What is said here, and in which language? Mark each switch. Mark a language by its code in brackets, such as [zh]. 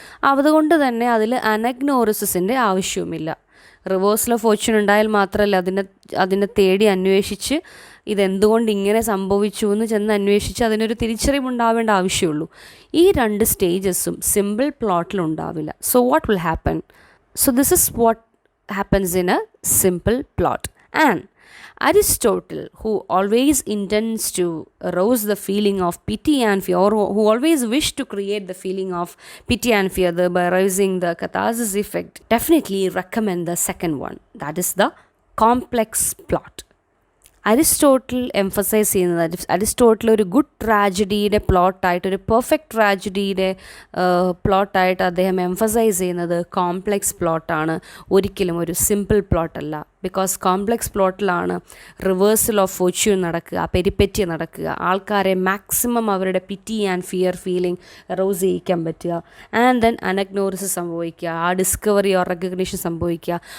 [ml] അതുകൊണ്ട് തന്നെ അതിൽ അനഗ്നോറിസിസിൻ്റെ ആവശ്യവുമില്ല. റിവേഴ്സൽ ഓഫ് ഫോർച്യൂൺ ഉണ്ടായാൽ മാത്രമല്ല അതിനെ തേടി അന്വേഷിച്ച് ഇതെന്തുകൊണ്ട് ഇങ്ങനെ സംഭവിച്ചു എന്ന് ചെന്ന് അന്വേഷിച്ച് അതിനൊരു തിരിച്ചറിവുണ്ടാവേണ്ട ആവശ്യമുള്ളൂ. ഈ 2 സ്റ്റേജസും സിമ്പിൾ പ്ലോട്ടിൽ ഉണ്ടാവില്ല. [en] So what will happen? So this is what happens in a simple plot. And Aristotle, who always intends to arouse the feeling of pity and fear, or who always wished to create the feeling of pity and fear by arousing the catharsis effect, definitely recommend the second one, that is the complex plot. [ml] Aristotle emphasise ചെയ്യുന്നത്, Aristotle ഒരു good ട്രാജഡിയുടെ പ്ലോട്ടായിട്ട്, ഒരു perfect ട്രാജഡിയുടെ പ്ലോട്ടായിട്ട് അദ്ദേഹം emphasise ചെയ്യുന്നത് complex പ്ലോട്ടാണ്, ഒരിക്കലും ഒരു simple പ്ലോട്ടല്ല. Because complex പ്ലോട്ടിലാണ് reversal of Fortune നടക്കുക, പെരിപ്പെറ്റി നടക്കുക, ആൾക്കാരെ മാക്സിമം അവരുടെ പിറ്റി ആൻഡ് ഫിയർ ഫീലിംഗ് റോസ് ചെയ്യിക്കാൻ പറ്റുക, ആൻഡ് ദെൻ അനഗ്നോറിസിസ് സംഭവിക്കുക, ആ ഡിസ്കവറി ഓർ റെക്കഗ്നീഷൻ സംഭവിക്കുക.